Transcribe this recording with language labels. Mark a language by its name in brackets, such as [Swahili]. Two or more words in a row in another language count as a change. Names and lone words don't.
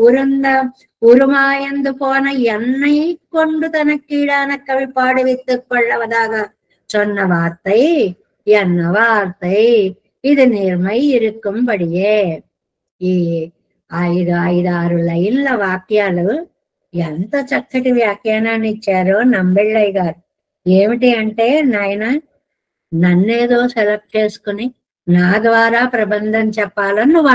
[Tamil] உருமாயந்து போன என்னை கொண்டு தனக்கீடான கவி பாடுவித்துக் கொள்ளவதாக சொன்ன வார்த்தை என்ன வார்த்தை? இது நேர்மை இருக்கும்படியே. [Telugu] ఈ 5-6 లైన్ల వాక్యాలు ఎంత చక్కటి వ్యాఖ్యానాన్ని ఇచ్చారో నంబెళ్ళయ్య గారు. ఏమిటి అంటే, నాయన నన్నేదో సెలెక్ట్ చేసుకుని నా ద్వారా ప్రబంధం చెప్పాలని నువ్వు